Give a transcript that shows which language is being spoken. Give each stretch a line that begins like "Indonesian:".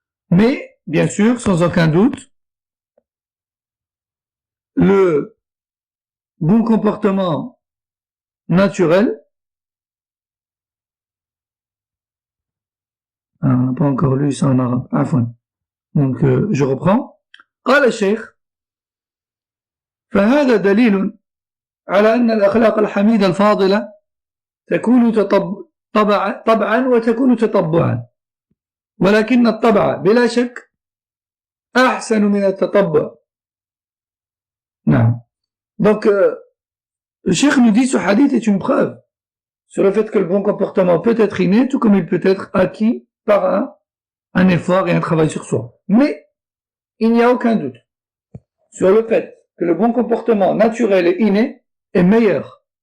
French: Mais, bien sûr, sans aucun doute, le bon comportement naturel, on n'a pas encore lu ça en arabe, afwan. Donc, je reprends.
Arabic: قال الشيخ فهذا دليل على أن الأخلاق الحميدة الفاضلة تكون طبعا وتكون تطبعا ولكن الطبع بلا شك أحسن من التطبع. نعم.
French: Donc, le cheikh nous dit ce hadith est une preuve sur le fait que le bon comportement peut être inné, tout comme il peut être acquis par un effort et un travail sur soi. Mais il n'y a aucun doute sur le fait que le bon comportement naturel et inné est meilleur.